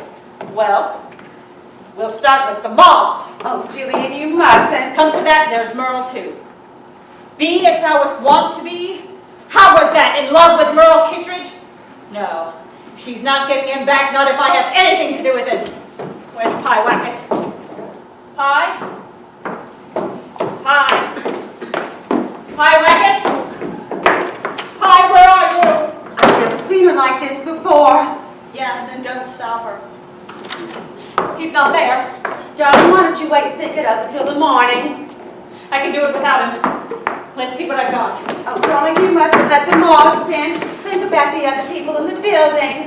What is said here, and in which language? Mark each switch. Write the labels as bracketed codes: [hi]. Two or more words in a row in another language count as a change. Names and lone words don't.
[en] Well, we'll start with some moths. Oh, Jillian, you mustn't. Come to that, there's Merle, too. Be as thou wast wont to be? How was that, in love with Merle Kittredge? No, she's not getting him back, not if I have anything to do with it. Where's Pie Wackett? Pie? Pie? Pie Wackett? Pie, where are you? I've never seen her like this before. Yes, and don't stop her. He's not there. Darling, why don't you wait and pick it up until the morning? I can do it without him. Let's see what I've got. Oh, darling, you mustn't let the moths in. Think about the other people in the building.